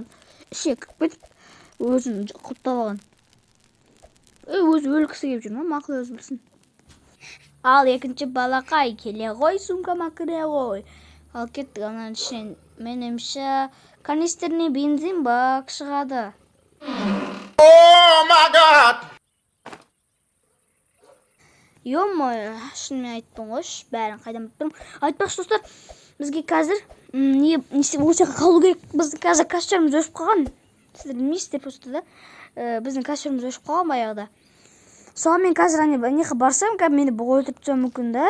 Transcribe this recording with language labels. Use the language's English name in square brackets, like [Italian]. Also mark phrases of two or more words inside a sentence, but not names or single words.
[Kazakh] Ішек кетіп, өзін құлттап алған. Өзі өлгісі келіп жүр ма? Мақыл өзі білсін. Ал екінші балақай келе ғой, сумкама кіре ғой. Ал кеттік, анан ішінен менімше канистеріне бензин бак шығады. [English] Oh my god! [Kazakh] Ё-моё, шынымен айттым ғой, бәрін қайдан біліп тұрмын. Айтпақшы, достар, бізге қазір осы жаққа қалу керек. Біздің қазір костюміміз өшіп қалған. Сіздер білмейсіздер просто да. Біздің костюміміз өшіп қалған баяғыда. Соған мен қазір неға барсам, мені бұғы өлтіріп тастауы мүмкін да.